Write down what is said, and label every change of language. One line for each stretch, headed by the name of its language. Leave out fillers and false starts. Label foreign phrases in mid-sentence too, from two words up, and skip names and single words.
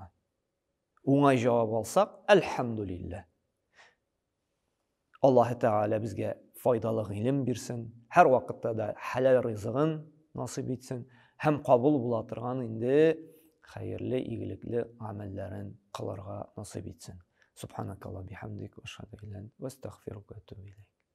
Tatar: Уңай җавап алсак, әлхәмдүлилләh. Аллаһ Тәгалә безгә файдалы гыйлем бирсен, һәр вакытта да хәләл ризыгын насыйп итсен, һәм кабул була торган инде хәерле, игелекле гамәлләрен кылырга насыйп итсен.
Arabic: سبحانك اللهم بحمدك وأشهد أن لا إله إلا أنت وأستغفرك وأتوب إليك.